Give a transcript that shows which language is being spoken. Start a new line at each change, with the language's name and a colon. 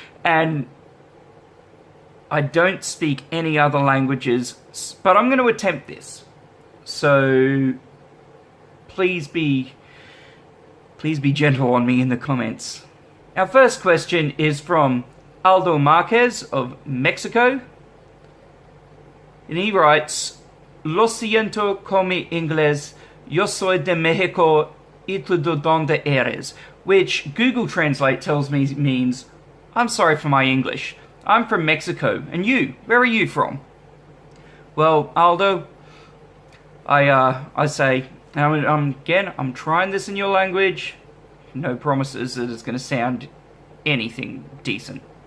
English: And I don't speak any other languages, but I'm going to attempt this. So please be gentle on me in the comments. Our first question is from Aldo Marquez of Mexico. And he writes,
Spanish: Lo siento con mi inglés, yo soy de México y tú de dónde eres?
English: Which Google Translate tells me means, I'm sorry for my English. I'm from Mexico. And you? Where are you from? Well, Aldo, I say, I'm trying this in your language. No promises that it's going to sound anything decent.